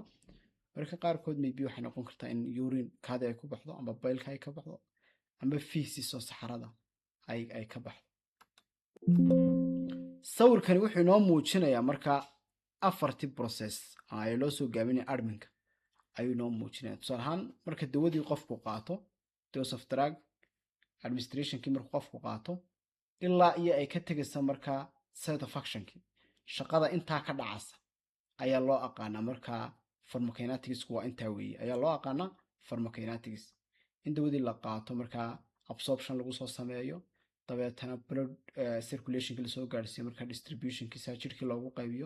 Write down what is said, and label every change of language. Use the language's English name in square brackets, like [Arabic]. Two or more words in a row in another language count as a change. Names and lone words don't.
[Somali] marka qaarkood maybe waxay noqon kartaa in urine kaadi ay ku baxdo amba baylka ay ka baxdo amba feces oo saxarada ay ka baxdo. sawirkani wuxuu inoo muujinayaa markaa afartii process ay loo soo gaabinaya adminka ayuu inoo muujinaya. tusaale ahaan marka dawadii qofku qaato, [English] dose of drug administrationkii [Somali] markuu qofku qaato ilaa iyo ay ka tegaysa markaa [English] side of actionkii, [Somali] shaqada intaa ka dhacaysa ayaa loo aqaanaa markaa pharmacokinetics. waa intaa weeye ayaa loo aqaanaa pharmacokinetics. in dawadii la qaato markaa absorption lagu soo sameeyo, dabeetana [English] blood circulationkii [Somali] lasoo gaarsiiyo, markaa distributionkiisa jirkii loogu qaybiyo.